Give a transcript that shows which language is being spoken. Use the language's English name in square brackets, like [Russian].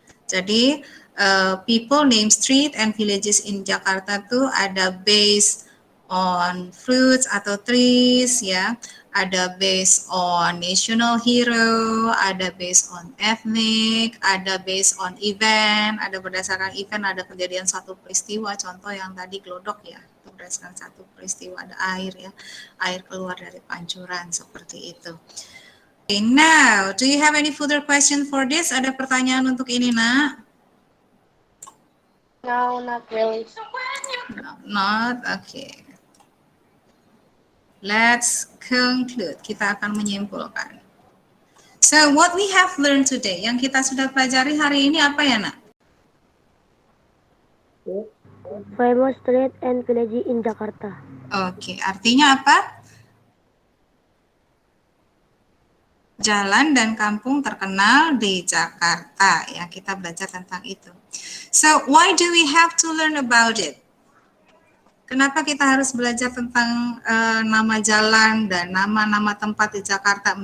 [Indonesian] Jadi [English] people name street and villages in Jakarta [Indonesian] tuh ada [English] based on fruits [Indonesian] atau [English] trees [Indonesian] ya, ada [English] based on national hero, [Indonesian] ada [English] based on ethnic, [Indonesian] ada [English] based on event, [Indonesian] ada berdasarkan event, ada kejadian satu peristiwa, contoh yang tadi glodok ya, itu berdasarkan satu peristiwa, ada air ya, air keluar dari pancuran seperti itu. [English] Okay, now, do you have any further question for this? [Indonesian] Ada pertanyaan untuk ini, Nak? [English] No, not really. No, not, okay. Let's conclude. [Indonesian] Kita akan menyimpulkan. [English] So, what we have learned today, [Indonesian] yang kita sudah pelajari hari ini apa ya, Nak? [English] Famous street and village in Jakarta. [Indonesian] Oke, artinya apa? Jalan dan kampung terkenal di Jakarta. Ya, kita belajar tentang itu. [English] So, why do we have to learn about it? [Indonesian] Kenapa kita harus belajar tentang nama jalan dan nama-nama tempat di Jakarta?